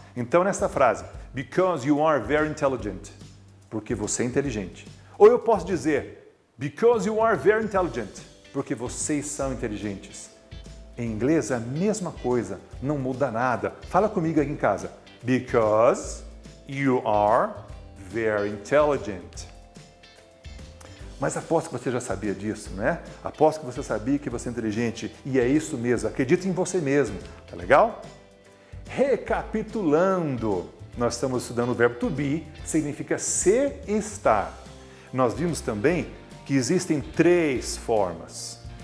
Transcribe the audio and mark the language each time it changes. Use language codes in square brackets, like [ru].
[pt] Então nessa frase, [en] because you are very intelligent, [pt] porque você é inteligente. Ou eu posso dizer, [en] because you are very intelligent, [pt] porque vocês são inteligentes. Em inglês é a mesma coisa, não muda nada. Fala comigo aqui em casa. [en] Because you are very intelligent. [pt] Mas aposto que você já sabia disso, né? Aposto que você sabia que você é inteligente. E é isso mesmo, acredite em você mesmo. Tá legal? Recapitulando, nós estamos estudando o verbo to be, que significa ser e estar. Nós vimos também que existem 3 formas.